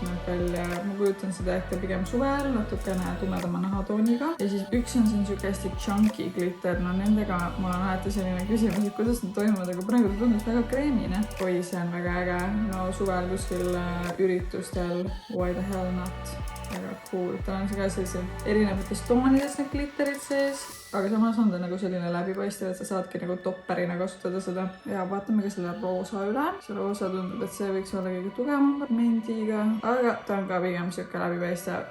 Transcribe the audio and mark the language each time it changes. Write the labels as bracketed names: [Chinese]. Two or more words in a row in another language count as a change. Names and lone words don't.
[Estonian] Ma kujutan seda ehk pigem suvel, natukene tumedam tumedama nahatooniga ja siis üks on siin siuke hästi chunky glitter, no nendega mul on alati selline küsimus, et kuidas need toimuvad, aga praegu ta tundus väga kreemine. Oi, see on väga äge, no suvel kuskil üritustel, [English] why the hell not, [Estonian] väga cool. Tal on ka sellised erinevates toonides need glitterid sees, aga samas on ta nagu selline läbipaistev, et sa saadki nagu topperina kasutada seda. Ja vaatame ka selle roosa üle. See roosa tundub, et see võiks olla kõige tugevam pigmendiga, aga ta on ka pigem siuke läbipaistev.